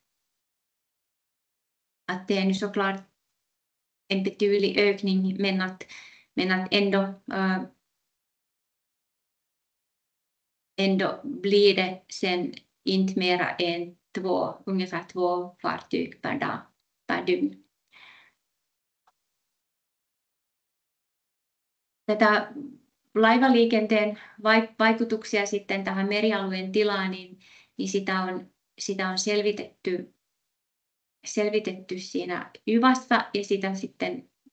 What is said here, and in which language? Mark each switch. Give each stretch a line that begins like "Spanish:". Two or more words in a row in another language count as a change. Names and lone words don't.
Swedish: Att det är nu såklart en betydlig ökning, men att ändå blir det sen inte mera än ungefär 2 fartyg per dag, per dygn.
Finnish: Tätä laivaliikenteen vaikutuksia sitten tähän merialueen tilaan, niin sitä on selvitetty siinä YVAssa ja sitä sitten